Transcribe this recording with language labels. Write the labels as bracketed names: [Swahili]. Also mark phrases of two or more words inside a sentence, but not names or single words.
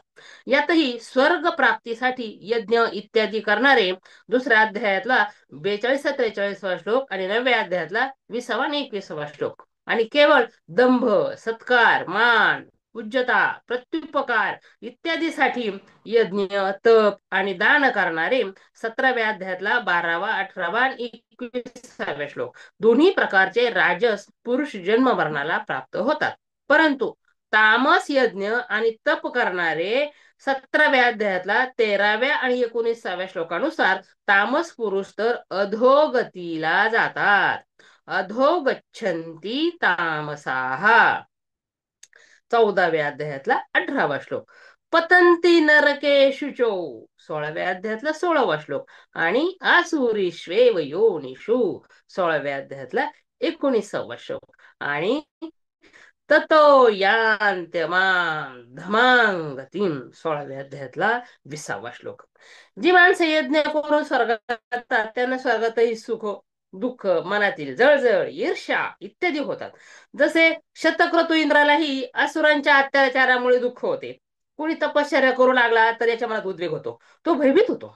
[Marathi] यातही स्वर्ग प्राप्तीसाठी यज्ञ इत्यादी करणारे 2ऱ्या अध्यायातला 42-43वा श्लोक आणि 9व्या अध्यायातला 20वा आणि 21वा श्लोक आणि केवळ दंभ सत्कार मान पूज्यता, प्रत्युपकार इत्यादीसाठी यज्ञ, तप आणि दान करणारे 17व्या अध्यायातला 12वा, 18वा आणि 21वा श्लोक दोन्ही प्रकारचे राजस पुरुष जन्म मरणाला प्राप्त होतात. परंतु तामस यज्ञ आणि तप करणारे 17व्या अध्यायातला 13व्या आणि 19व्या श्लोकानुसार तामस पुरुष तर अधोगतीला जातात. [Sanskrit] अधो गच्छन्ति तामसाः. [Marathi] 14व्या अध्यायातला 18वा श्लोक. [Sanskrit] पतंती नरके शुचो [Marathi] 16व्या अध्यायातला 16वा श्लोक आणि [Sanskrit] आसुरीष्वेव योनिषु [Marathi] 16व्या अध्यायातला 19वा श्लोक आणि [Sanskrit] ततो यान्त्यमां धमांगतीं [Marathi] 16व्या अध्यायातला 20वा श्लोक. जी माणसं यज्ञ करून स्वर्गात जातात त्यांना स्वर्गातही सुख, दुःख, मनातील जळजळ, ईर्ष्या इत्यादी होतात. जसे शतक्रतू इंद्रालाही असुरांच्या अत्याचारामुळे दुःख होते. कोणी तपश्चर्या करू लागला तर याच्या मनात उद्रेक होतो, तो भयभीत होतो.